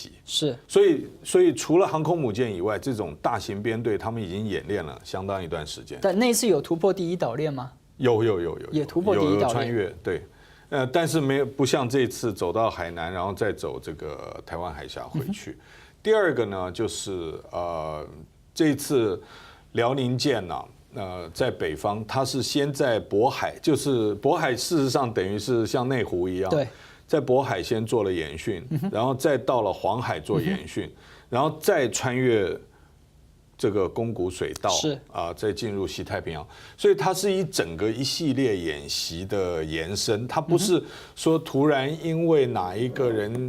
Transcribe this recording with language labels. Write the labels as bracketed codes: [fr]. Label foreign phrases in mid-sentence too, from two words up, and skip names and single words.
[zh] 是，所以除了航空母艦以外，這種大型編隊，他們已經演練了相當一段時間。但那次有突破第一島鏈嗎？有，也突破第一島鏈，有穿越，對，但是不像這次走到海南，然後再走這個台灣海峽回去。第二個呢，就是這次遼寧艦呢。在北方，它是先在渤海，就是渤海，事實上等於是像內湖一樣，在渤海先做了演訓，然後再到了黃海做演訓，然後再穿越這個宮古水道，再進入西太平洋，所以它是一整個一系列演習的延伸，它不是說突然因為哪一個人。